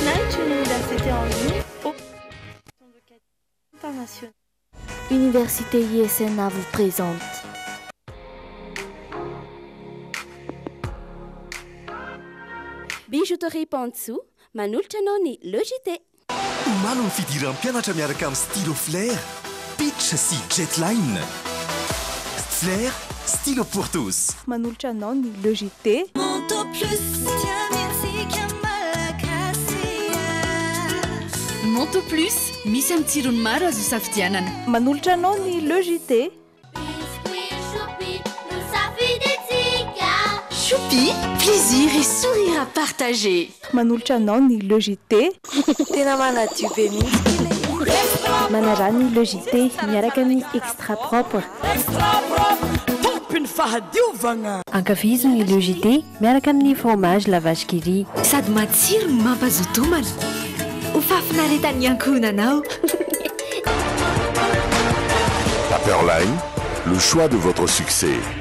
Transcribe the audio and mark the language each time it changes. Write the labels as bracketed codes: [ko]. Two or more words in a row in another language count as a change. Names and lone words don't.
[fr] toute une université en ligne au international. Université ISNA vous présente [mg] Bijouterie Pantsu, manolotra anao ny logité. Omalo ny fidiran'ny mpianatra miaraka amin'ny stylo flair, pitch sy jetline. [fr] Flair, stylo pour tous. [mg] Manolotra anao ny logité. Monto plus, tiamiantsika malagasy. Monto plus, misy amin'ny tsirony maro azo safidianana. Manolotra anao ny logité. [fr] Choupi, plaisir et sourire à partager. [mg] Manolotra anao ny logité. Tena manadio be mihitsy. Manara ny logité miaraka amin'ny [fr] extra propre. [mg] Tompiny fahadiovagna. Ankafizo ny logité miaraka amin'ny [fr] fromage la vache qui rit. [mg] Sady matsiro no mampazoto homana. Ho fafinaretan'ny ankohonanao. [fr] Paperline, le choix de votre succès.